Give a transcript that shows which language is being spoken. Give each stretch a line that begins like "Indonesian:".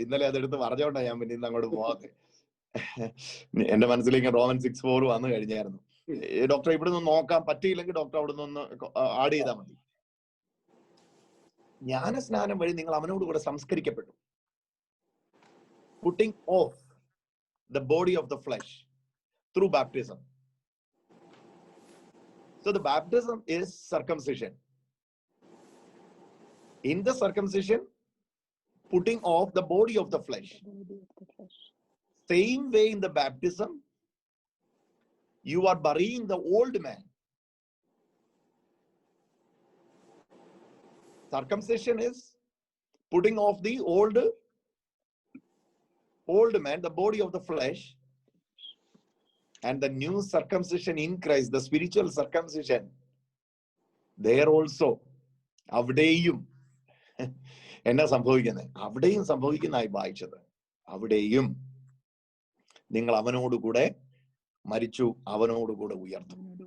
Malayalam: ഇന്നലെ അതെടുത്ത് പറഞ്ഞോണ്ടാ ഞാൻ പിന്നെ ഇന്ന് അങ്ങോട്ട് പോവാതെ. എന്റെ മനസ്സിലേക്ക് റോമൻ 6:4 വന്നു കഴിഞ്ഞായിരുന്നു. ഡോക്ടർ ഇവിടെ നിന്ന് നോക്കാൻ പറ്റിയില്ലെങ്കിൽ ഡോക്ടർ അവിടെ നിന്ന് ആഡ് ചെയ്താൽ മതി. ജ്ഞാനസ്നാനം വഴി നിങ്ങൾ അവനോട് കൂടെ സംസ്കരിക്കപ്പെട്ടു.
English: Putting off the body of the flesh through baptism. So the baptism is circumcision. In the circumcision, putting off the body of the flesh. Same way in the baptism, you are burying the old man. Circumcision is putting off the old man, the body of the flesh. and the new circumcision in Christ, the spiritual circumcision, there also,
Malayalam: അവിടെയും എന്നാ സംഭവിക്കുന്നത്? അവിടെയും സംഭവിക്കുന്നതായി വായിച്ചത്. അവിടെയും നിങ്ങൾ അവനോടുകൂടെ മരിച്ചു, അവനോടുകൂടെ ഉയർത്തും.